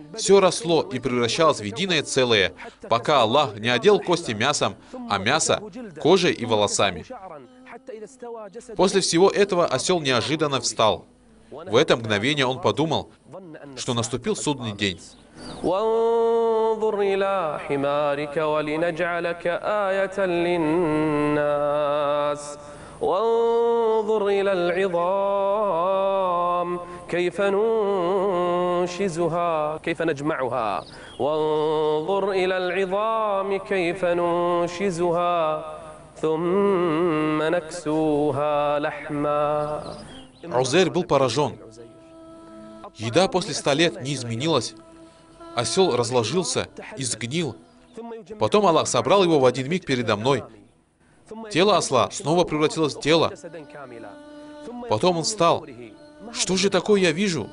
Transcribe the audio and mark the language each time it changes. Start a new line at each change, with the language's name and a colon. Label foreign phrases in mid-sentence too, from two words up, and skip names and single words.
Russian: Все росло и превращалось в единое целое, пока Аллах не одел кости мясом, а мясо — кожей и волосами. После всего этого осел неожиданно встал. В это мгновение он подумал, что наступил судный день.
Arabic: وانظر إلى حمارك ولنجعلك آية للناس وانظر إلى العظام كيف ننشزها كيف نجمعها وانظر إلى العظام كيف ننشزها ثم نكسوها لحما.
Russian: Узейр был поражен. Еда после 100 лет не изменилась. Осел разложился и сгнил. Потом Аллах собрал его в один миг передо мной. Тело осла снова превратилось в тело. Потом он встал. Что же такое я вижу?